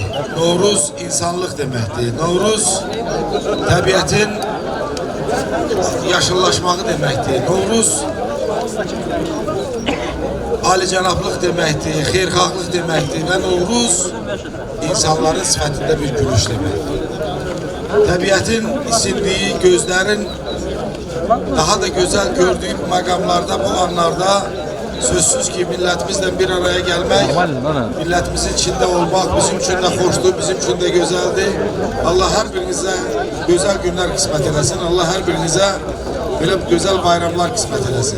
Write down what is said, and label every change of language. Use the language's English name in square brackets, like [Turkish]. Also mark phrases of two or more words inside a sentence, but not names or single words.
[Azerbaijani] Novruz insanlıq deməkdir. Novruz təbiətin yaşıllaşmağı deməkdir. Novruz alicənablıq deməkdir, xeyirxahlıq deməkdir və Novruz insanların sifətində bir gülüş deməkdir. Təbiətin isindiyi, gözlərin [Turkish] daha da güzel gördüğüm makamlarda, bu anlarda sözsüz ki milletimizle bir araya gelmek, milletimizin içinde olmak bizim için de hoştu, bizim için de güzeldi. Allah her birinize güzel günler kısmet eylesin. Allah her birinize böyle güzel bayramlar kısmet eylesin.